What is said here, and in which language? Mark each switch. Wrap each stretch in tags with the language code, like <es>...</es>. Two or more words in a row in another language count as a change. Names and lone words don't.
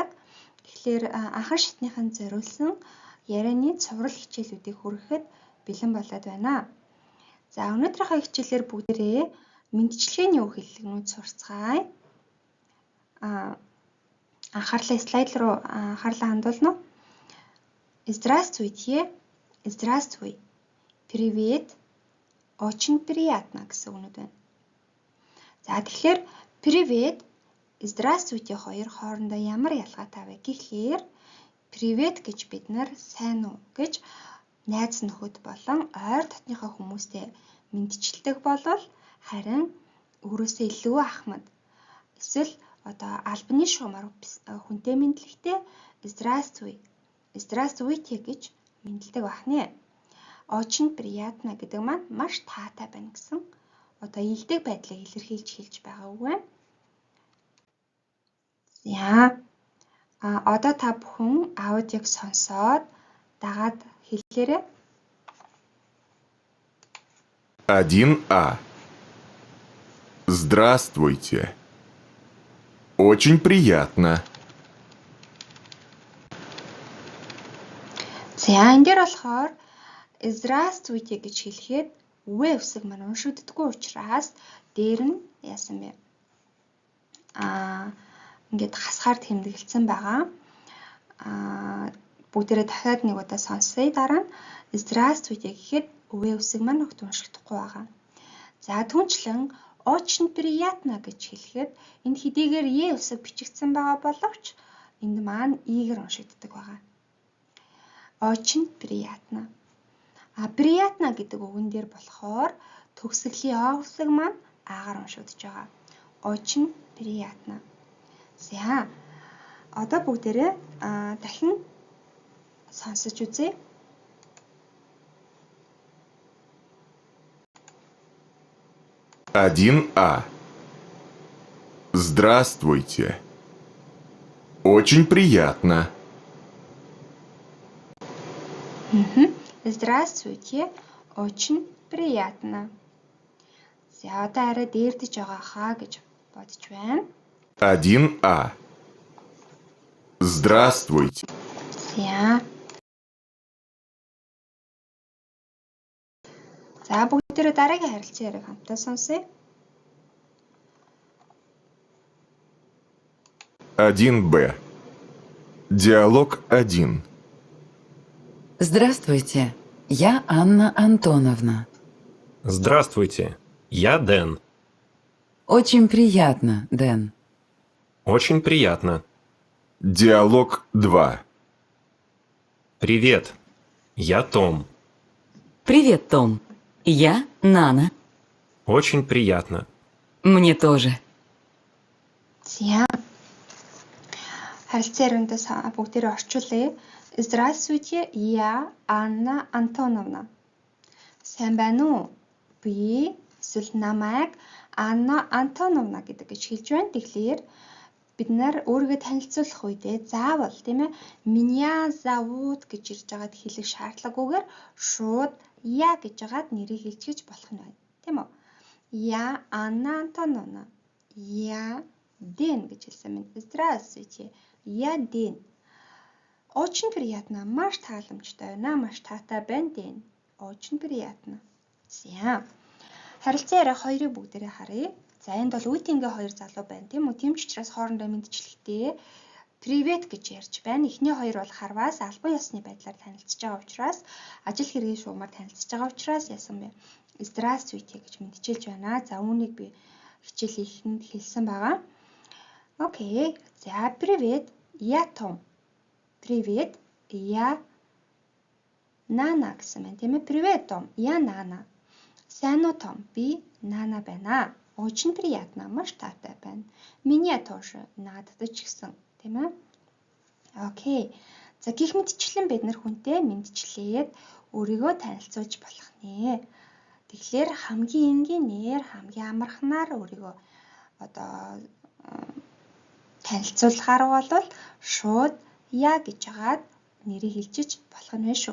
<mn>Тэгэхээр анхан шатныханд зориулсан ярианы цуврал хичээлүүдийг хүргэхэд бэлэн болоод байна. За өнөөдрийнхөө хичээлээр бүгдээрээ мэндчилгээний үг хэллэгнүүд сурцгаая. Анхаарлаа слайд руу анхаарлаа хандуулна уу?</mn> <ru>Здравствуйте, здравствуй, привет, очень приятно</ru> <mn>гэсэн үгнүүд байна. За тэгэхээр привет, здравствуйте хоёр хоорондоо ямар ялгаатай вэ гэхлээр привет гэж бид нар сайн уу гэж найз нөхөд болон ойр дотныхоо хүмүүстэй мэндчилдэг болвол харин өөрөөсөө илүү ахмад эсвэл одоо албаны шугамар хүнтэй мэдлэгтэй</mn> <ru>здравствуй, здравствуйте</ru> <mn>гэж мэдлдэг бахнэ.</mn> <ru>Очень приятно</ru> <mn>гэдэг маань маш таатай байна гэсэн одоо илдэг байдлыг илэрхийлж хэлж байгаа үг байна. За одоо та бүхэн аудиог сонсоод дагаад хэллээрэй. 1А.</mn> <ru>Здравствуйте. Очень приятно.</ru> <mn>За энэ дээр болохоор здравствуйте гэж хэлэхэд үе үсэг маань уншигддаггүй учраас дээр нь яасан бэ? Ингээд хасгаар тэмдэглэсэн байгаа. Бүгдээрээ дахиад нэг удаа сонсъё. Дараа нь здравствуйте гэхэд үе үсэг маань огт уншигдахгүй байгаа. За түнчлэн</mn> <ru>очень приятно</ru> <mn>гэж хэлэхэд энд хэдийгээр е үсэг бичигдсэн байгаа боловч энд маань игэр уншигддаг байгаа.</mn> <ru>Очень приятно.</ru> <mn>Приятно гэдэг үгэн дээр болохоор төгсгөлийн о үсэг маань агаар уншигдж байгаа.</mn> <ru>Очень приятно.</ru> <mn>За одоо бүгдээрээ дахин сонсож үзье. А.</mn> <ru>Здравствуйте. Очень приятно. Здравствуйте. Очень приятно.</ru> <mn>За одоо арай дээрдэж байгаа хаа гэж бодож байна.</mn> <ru>1А. Здравствуйте.</ru> <mn>За бүгдээрээ дараагийн харилцан яриаг хамтдаа сонсъё. 1Б.</mn> <ru>Диалог 1. Здравствуйте, я Анна Антоновна. Здравствуйте, я Дэн. Очень приятно, Дэн. Очень приятно. Диалог 2. Привет, я Том. Привет, Том. Я Нана. Очень приятно. Мне тоже.</ru> <mn>За харилцан яриандаас бүгдээрээ орчуулъя.</mn> <ru>Здравствуйте, я Анна Антоновна.</ru> <mn>Сайн байна уу? Би эсвэл намайг Анна Антоновна гэдэг гэж хэлж байна. Тэгэхээр бид нар өөрийгөө танилцуулах үедээ заавал тийм ээ</mn> <ru>меня зовут</ru> <mn>гэж ирж байгаад хэлэх шаардлагагүйгээр шууд я гэж байгаад нэрийг хэлчихэж болох нь байна. Тийм үү?</mn> <ru>Я Анна Антоновна. Я Дэн</ru> <mn>гэж хэлсэн байна.</mn> <ru>Здравствуйте. Я Дэн. Очень приятно.</ru> <mn>Маш тааламжтай байна. Маш таатай байна Дэн.</mn> <ru>Очень приятно.</ru> <mn>За. Харилцан яриа хоёрыг бүгдээрээ харъя. За энд бол үеийнгээ хоёр залуу байна тийм үү? Тийм ч учраас хоорондоо мэндчлэхдээ привет гэж ярьж байна. Эхний хоёр бол харваас албан ёсны байдлаар танилцж байгаа учраас ажил хэргийн шугамар танилцж байгаа учраас яасан бэ? Здравствуйте гэж мэдчилж байна. За үүнийг би хичээлийн эхэнд хэлсэн байгаа.</mn> <ru>Окей. За привет. Я Том. Привет. Я Нана</ru> <mn>гэсэн байна тийм ээ?</mn> <ru>Привет, Том. Я Нана.</ru> <mn>Сайн уу Том? Би Нана байна.</mn> <ru>Очень приятно.</ru> <mn>Маш таатай байна.</mn> <ru>Меня тоже.</ru> <mn>Надад ч гэсэн, тийм ээ? Окей. За гих мэдчлэн бид нар хүнтэй мэдчлээд өөрийгөө танилцуулж болох нэ. Тэгэхээр хамгийн энгийнээр, хамгийн амархнаар өөрийгөө одоо танилцуулахаар бол шууд я гэж хагаад нэрийг хэлжиж болох нь вэ шүү.</mn>